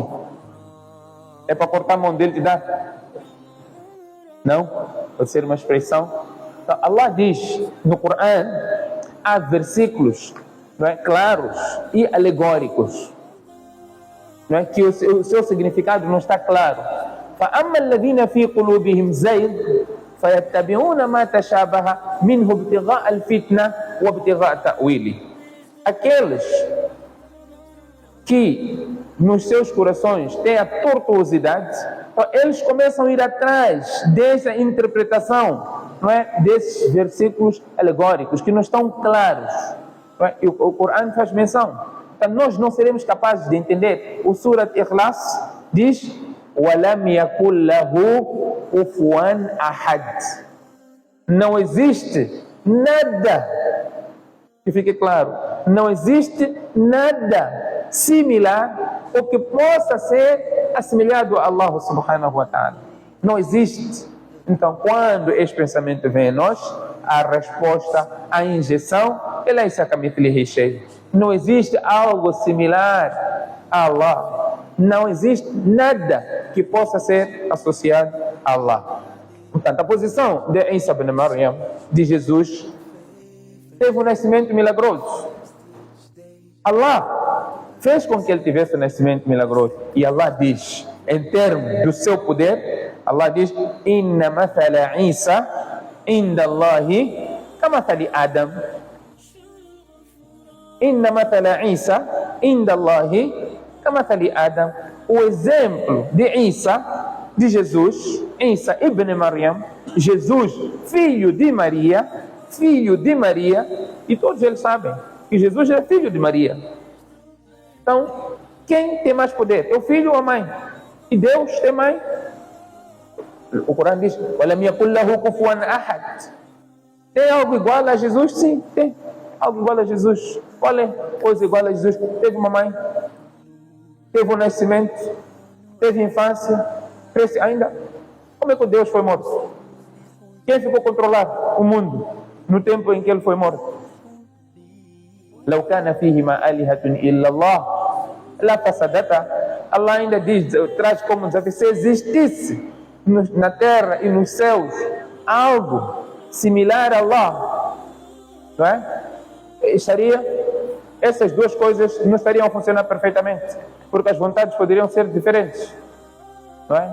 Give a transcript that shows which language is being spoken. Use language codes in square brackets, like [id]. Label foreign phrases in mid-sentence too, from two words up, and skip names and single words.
[pt] É para cortar a mão dele e te dar? Não? Pode ser uma expressão. Então, Allah diz no Corão, há versículos, não é, claros e alegóricos, não é, que o seu significado não está claro. [ar] فَأَمَّا الَّذِينَ فِي قُلُوبِهِمْ زَيْغٌ فَيَتَّبِعُونَ مَا تَشَابَهَ مِنْهُ ابْتِغَاءَ الْفِتْنَةِ وَابْتِغَاءَ تَأْوِيلِهِ. [pt] Aqueles que nos seus corações têm a tortuosidade, eles começam a ir atrás dessa interpretação, não é, desses versículos alegóricos que não estão claros, não é? E o Corão faz menção. Então nós não seremos capazes de entender. O Surat Ikhlas diz: [ar] وَلَمْ يَكُنْ لَهُ كُفُوًا أَحَدٌ. [pt] Não existe nada, que fique claro, não existe nada similar ou que possa ser assemelhado a Allah [ar] سبحانه وتعالى. [pt] Não existe. Então, quando esse pensamento vem a nós, a resposta, a injeção, ela é [ar] ليس كمثله شيء. [pt] Não existe algo similar a Allah. Não existe nada que possa ser associado a Allah. Portanto, a posição de Isa ibn Maryam, de Jesus, teve um nascimento milagroso. Allah fez com que ele tivesse um nascimento milagroso. E Allah diz, em termos do seu poder, Allah diz: [ar] إن مثل عيسى عند الله كمثل آدم. إن مثل عيسى عند الله كمثل آدم. [pt] O exemplo de Isa, de Jesus, Isa ibn Maryam, Jesus, filho de Maria, e todos eles sabem que Jesus é filho de Maria. Então, Quem tem mais poder? É o filho ou a mãe? E Deus tem mãe? O Corão diz: [ar] "ولم يكن له كفوا أحد." [pt] Tem algo igual a Jesus? Sim, tem algo igual a Jesus. Qual é coisa igual a Jesus? Teve uma mãe, teve um nascimento, teve infância, cresce ainda. Como é que Deus foi morto? Quem ficou a controlar o mundo no tempo em que ele foi morto? [ar] "لو كان فيهما آلهة إلا الله لفسدتا." [pt] Allah ainda diz, traz como desafio: se existisse na terra e nos céus algo similar a Allah, não é? Essas duas coisas não estariam a funcionar perfeitamente, porque as vontades poderiam ser diferentes, não é?